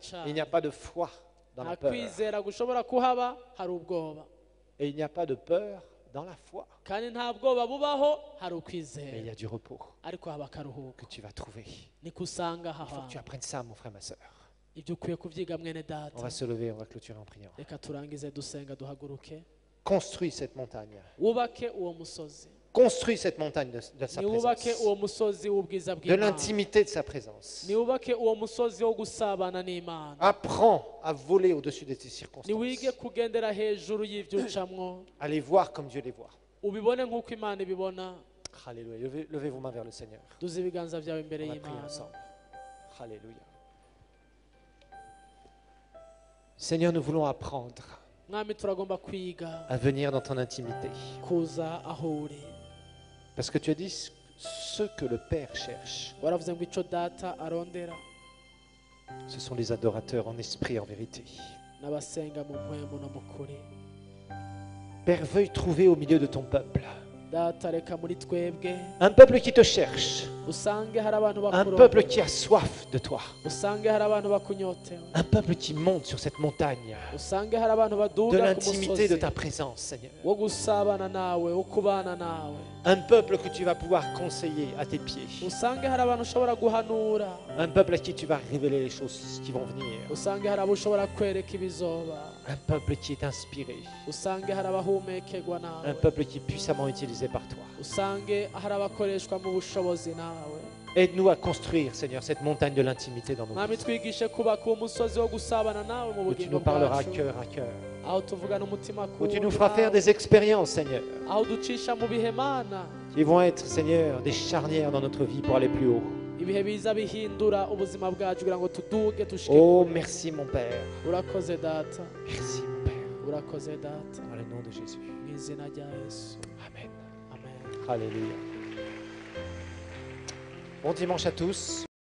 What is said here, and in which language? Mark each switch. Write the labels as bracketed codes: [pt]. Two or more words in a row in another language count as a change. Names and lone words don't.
[fr] Il n'y [rn] cyane. [fr] a pas de foi dans [rn] nta [fr] la peur. [rn] kwizera gushobora kuhaba, hari ubwoba, [fr] Et il n'y a pas de peur dans la foi. [rn] kandi nta bwoba bubaho, hari [fr] Mais il y [rn] ukwizera, [fr] a du repos [rn] ariko haba akaruhuko, [fr] que tu vas trouver. [rn] niko usanga aha [fr] Il faut que tu [rn] hantu. [fr] apprennes ça, mon frère, ma soeur. [rn] ibyo ukwiye kubyiga mwene [fr] On [rn] data. [fr] va se lever, on va clôturer en priant. [rn] reka turangize dusenga duhaguruke, [fr] Construis cette montagne. [rn] wubake uwo musozi, [fr] Construis cette montagne de sa [rn] niwubake [fr] présence, [rn] uwo musozi w'ubwiza [fr] de [rn] bw'Imana, [fr] l'intimité de sa présence. [rn] niwubake uwo musozi wo gusabana n'Imana, [fr] Apprends à voler au-dessus de tes circonstances. [rn] niwige kugendera hejuru y'ibyo ucamwo, [fr] À les voir comme Dieu les voit. [rn] ubibone nk'uko Imana ibibona. [fr] Alléluia. Levez vos mains vers le Seigneur. [rn] Duze ibiganza byawe imbere [fr] On va prier [rn] y'Imana. [fr] ensemble. Alléluia. Seigneur, nous voulons apprendre [rn] Mwami, turagomba kwiga [fr] à venir dans ton intimité. [rn] kuza aho uri. [fr] Parce que tu as dit ce que le Père cherche, [rn] Waravuze ngo icyo data arondera [fr] ce sont les adorateurs en esprit et en vérité. [rn] n'abasenga mu mpwemu no mu kuri. [fr] Père, veuille trouver au milieu de ton peuple [rn] Data, reka muri twebwe [fr] un peuple qui te cherche, [rn] usange hari abantu [fr] un peuple [rn] bakurondera, [fr] qui a soif de toi, [rn] usange hari abantu bakunyotewe, [fr] un peuple qui monte sur cette montagne [rn] usange hari abantu [fr] de [rn] baduga ku [fr] l'intimité de [rn] musozi [fr] ta présence, Seigneur. [rn] wo gusabana nawe, wo kubana nawe. [fr] Un peuple que tu vas pouvoir conseiller à tes pieds. [rn] Usange hari abantu ushobora guhanura, [fr] Un peuple à qui tu vas révéler les choses qui vont venir. [rn] usange hari abo ushobora kwereka ibizoba, [fr] Un peuple qui est inspiré. [rn] usange hari abahumekerwa [fr] Un [rn] nawe, [fr] peuple qui est puissamment utilisé par toi. [rn] usange hari abakoreshwa mu bushobozi nawe. [fr] Aide-nous à construire, Seigneur, cette montagne de l'intimité dans nos [rn] Mwami, [fr] vies. [rn] twigishe kubaka uwo musozi wo gusabana nawe mu [fr] Où tu [rn] bugingo [fr] nous parleras [rn] bwacu, [fr] cœur à cœur. [rn] aho tuvugana umutima ku [fr] Où tu [rn] wundi [fr] nous feras faire [rn] nawe, [fr] des expériences, Seigneur, [rn] aho ducisha mu bihe Mana, [fr] qui vont être, Seigneur, des charnières dans notre vie pour aller plus haut. [rn] ibihe biza bihindura ubuzima bwacu kugira ngo tuduge dushike. [fr] Oh, merci, mon Père. [rn] Urakoze data, [fr] Merci, mon Père. [rn] urakoze data, [fr] Dans le nom de Jésus. [rn] mu izina rya Yesu, [fr] Amen. [rn] amen. [fr] Alléluia. Bon dimanche à tous.